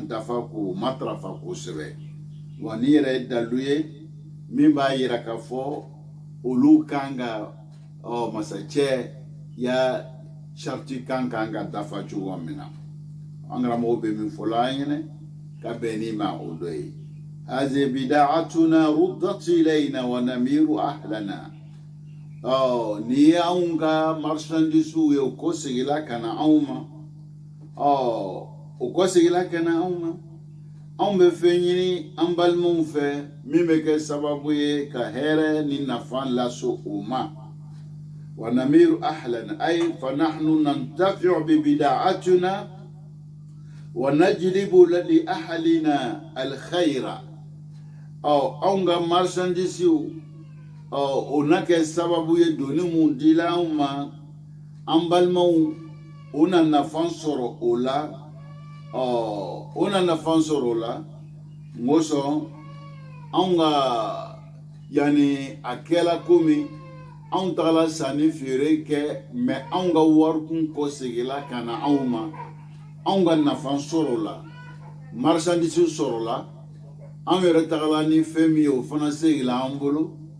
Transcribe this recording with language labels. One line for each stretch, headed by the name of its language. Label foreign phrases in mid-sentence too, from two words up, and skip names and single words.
Bambara: dafa k'o matarafa kosɛbɛ wa ni yɛrɛ ye dalu ye min b'a yira k'a fɔ olu kan ka masakɛ ya sariti kan ka dafa cogo min na an karamɔgɔ bɛ min fɔla an ɲɛnɛ ka bɛn ni ma o dɔ ye
Arabic: هذه بداعتنا ردت إلينا ونمير أهلنا
Bambara: ni anw ka marchandise ye o ko segila ka na anw ma o ko segila ka na anw ma anw bɛ fɛn ɲini an balimaw fɛ min bɛ kɛ sababu ye ka hɛrɛ ni nafa lase o ma
Arabic: ونمير أهلنا أي فنحن ننتفع ببضاعتنا ونجلب لأهلنا الخير
Bambara: anw ka marchandise o na kɛ sababu ye doni mun dila anw ma an balimaw o na nafa sɔrɔ o la o na nafa sɔrɔ o la n'o sɔn anw ka yani a kɛla komi anw tagala sanni feere kɛ mais anw ka warikun kɔ segila ka na anw ma anw ka nafa sɔrɔ la marchandise sɔrɔ la anw yɛrɛ tagala ni fɛn min ye o fana segila an bolo